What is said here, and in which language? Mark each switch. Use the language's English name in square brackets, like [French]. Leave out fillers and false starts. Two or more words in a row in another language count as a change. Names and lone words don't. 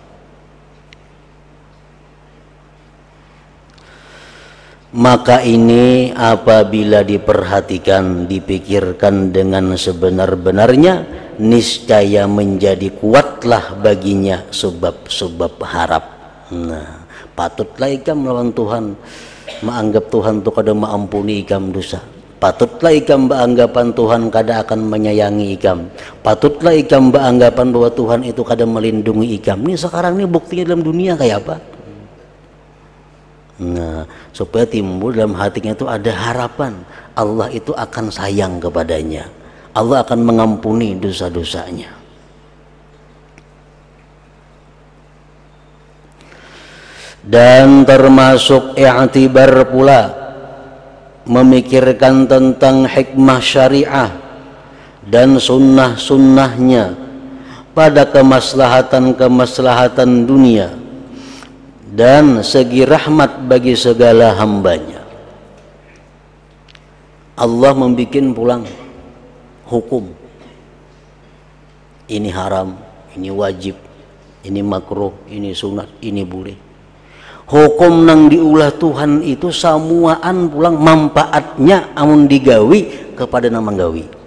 [Indonesian] Maka ini apabila diperhatikan, dipikirkan dengan sebenar-benarnya, niscaya menjadi kuatlah baginya sebab-sebab harap. Nah, [Banjar] patutlah ikam melawan Tuhan, menganggap Tuhan tu kada maampuni ikam dosa. Patutlah ikam beranggapan Tuhan kada akan menyayangi ikam. Patutlah ikam beranggapan bahwa Tuhan itu kada melindungi ikam. [Indonesian] Ini sekarang ini buktinya dalam dunia kayak apa? Nah, supaya timbul dalam hatinya itu ada harapan Allah itu akan sayang kepadanya, Allah akan mengampuni dosa-dosanya. Dan termasuk i'tibar pula memikirkan tentang hikmah syariah dan sunnah-sunnahnya pada kemaslahatan dunia dan segi rahmat bagi segala hambanya. Allah membikin pulang hukum, ini haram, ini wajib, ini makruh, ini sunat, ini boleh. [Banjar] Hukum nang diulah Tuhan itu samuaan pulang manfaatnya amun digawi kepada nang manggawi.